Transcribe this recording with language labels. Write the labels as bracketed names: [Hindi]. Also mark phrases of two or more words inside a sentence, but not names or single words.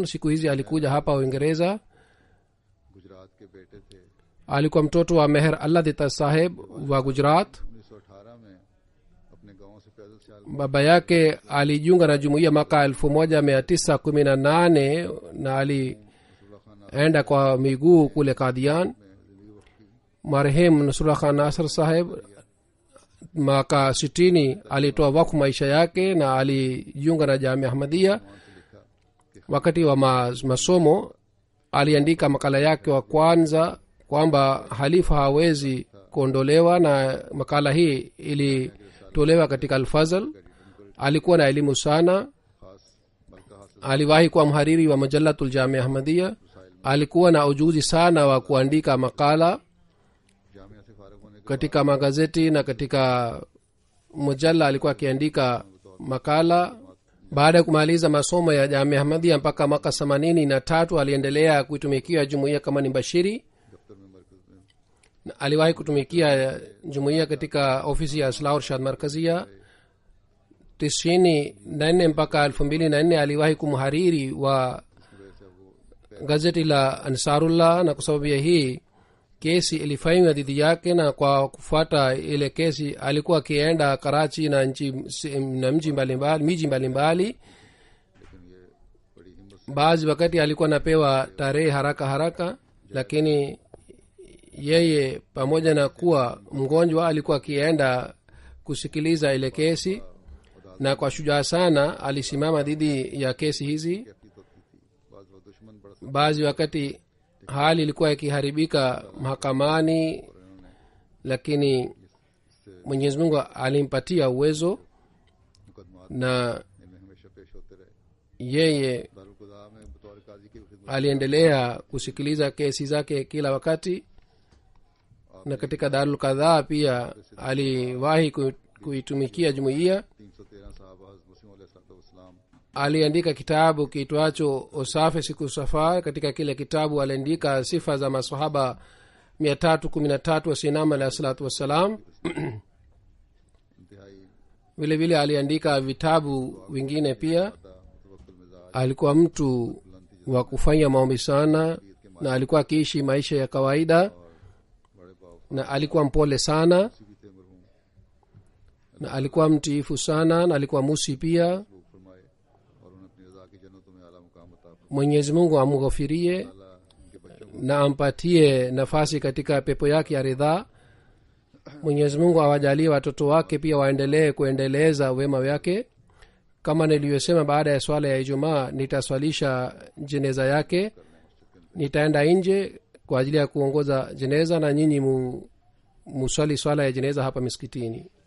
[Swahili] Siku hizi alikuja hapa Uingereza. [Urdu] گجرات کے بیٹے تھے. [Swahili] Alikuwa mtoto wa Meher Allah Dita Saheb wa Gujarat. [Urdu] 1918 میں اپنے گاؤں سے پیدل چال [Swahili] Baba yake alijiunga na jumuiya mwaka 1918 na alienda kwa miguu kule Kadian. Marehemu Nasrullah Khan Nasir Saheb mwaka 60 alitoa wakfu maisha yake na alijiunga na Jamia Ahmadiyya. Wakati wa masomo aliandika makala yake wa kwanza kwamba halifa hawezi kuondolewa, na makala hii ilitolewa katika Al-Fazl. Alikuwa na elimu sana, [Urdu] خاص ملکہ حاصل [Swahili] aliwahi kuwa mhariri wa Majallatul Jamia Ahmadiyya. Alikuwa na ujuzi sana wa kuandika makala [Urdu] جامعہ سے فارغ ہونے کے [Swahili] katika magazeti na katika mujalla alikuwa akiandika makala. Baada ya kumaliza masomo ya Jamia Ahmadiyya mpaka mwaka 83 aliendelea kuitumikia jumuiya kama ni mbashiri. [Urdu] دفتر میں مرکز میں [Swahili] Na aliwahi kutumikia jumuiya katika ofisi ya Islah Irshad Markazia. 94 mpaka 2004 aliwahi kumhariri wa gazeti la Ansarullah, na kwa sababu ya hii kesi ilifanywa dhidi yake, na kwa kufuata ile kesi alikuwa akienda Karachi na miji mbalimbali. Baadhi wakati alikuwa anapewa tarehe haraka, lakini yeye pamoja na kuwa mgonjwa alikuwa akienda kusikiliza ile kesi na kwa shujaa sana alisimama dhidi ya kesi hizi. [Urdu] کیفیت ہوتی تھی۔ بعض وہ دشمن بڑا [Swahili] baadhi wakati hali ilikuwa ikiharibika mahakamani, lakini mwenyezi mungu alimpatia uwezo [Urdu] मुकदमा [Swahili] na [Urdu] ان میں ہمیشہ پیش ہوتے رہے. [Swahili] yeye [Urdu] دارالقضا میں بطور قاضی کی خدمت [Swahili] aliendelea kusikiliza kesi zake kila wakati, na katika darul kadhaa pia aliwahi kuitumikia jumuiya. [Urdu] 313 صحابہ حضرت مسیح علیہ السلام [Swahili] aliandika kitabu kiitwacho usafi siku safar. katika kile kitabu aliandika sifa za masahaba 313 wa sinam [Arabic] عليه الصلاة والسلام. [Urdu] इंतहाई [Swahili] vile vile aliandika vitabu vingine pia. [Urdu] متوکل مزاج [Swahili] alikuwa mtu wa kufanya maombi sana, na alikuwa akiishi maisha ya kawaida, [Urdu] بڑے پاؤ [Swahili] na alikuwa mpole sana, [Urdu] بھی تھے مرحوم [Swahili] na alikuwa mtiifu sana, na alikuwa musi pia. [Urdu] وہ فرمائے اور انہیں اپنی رضا کی جنتوں میں اعلیٰ مقام عطا فرمائے. [Swahili] mwenyezi mungu amghofirie [Urdu] اللہ ان کے بچوں [Swahili] na ampatie nafasi katika pepo yake ya ridhaa. mwenyezi mungu awajalie watoto wake pia waendelee kuendeleza wema wake. kama nilivyosema, baada ya swala ya ijumaa nitaswalisha jeneza yake. nitaenda nje kwa ajili ya kuongoza jeneza, na nyinyi muswali swala ya jeneza hapa miskitini.